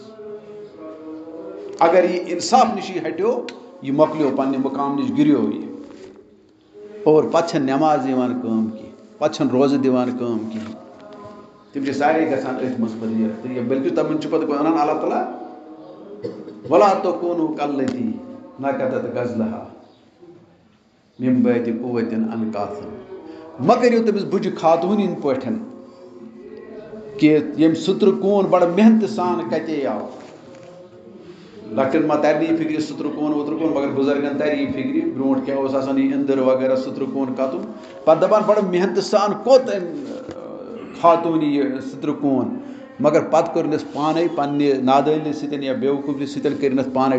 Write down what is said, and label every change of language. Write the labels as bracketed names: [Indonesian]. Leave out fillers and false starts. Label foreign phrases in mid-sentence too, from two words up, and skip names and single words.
[Kashmiri] اگر یہِ اِنصاف نِش یہِ ہٹیو یہِ مۄکلیو پنٛنہِ مُقام نِش گِریو یہِ اور پَتہٕ چھَنہٕ نٮ۪ماز یِوان کٲم کینٛہہ پَتہٕ چھَنہٕ روزٕ دِوان کٲم کِہیٖنۍ تِم چھِ سارے گژھان أتھۍ منٛز فٔضیٖلت تہٕ بٔلکہِ تِمَن چھُ پَتہٕ وَنان اللہ تعالیٰ [Arabic] وَلَا تَکوٗنُوا کَالَّتِی نَقَضَتْ غَزْلَہَا مِن بَعْدِ قُوَّةٍ أَنکَاثًا [Kashmiri] مہ کٔرِو تٔمِس بُجہِ خاتوٗن یِنہٕ پٲٹھۍ کہِ ییٚمۍ سٕترٕ کوٗن بَڑٕ محنتہٕ سان کَتے آو لۄکٹٮ۪ن ما تَرِ نہٕ یہِ فِکرِ سٕترٕ کوٗن وٕترٕ کوٗن مگر بُزرگَن تَرِ یہِ فِکرِ برونٛٹھ کیٛاہ اوس آسان یہِ أنٛدٕر وغیرہ سٕترٕ کوٗن کَتُن پَتہٕ دَپان بَڑٕ محنتہٕ سان کوٚت أمۍ خاتوٗنہِ یہِ سٕترٕ کوٗن مگر پَتہٕ کٔرنَس پانَے پنٛنہِ نادٲنی سۭتۍ یا بیوقوٗفی سۭتۍ کٔرنَس پانَے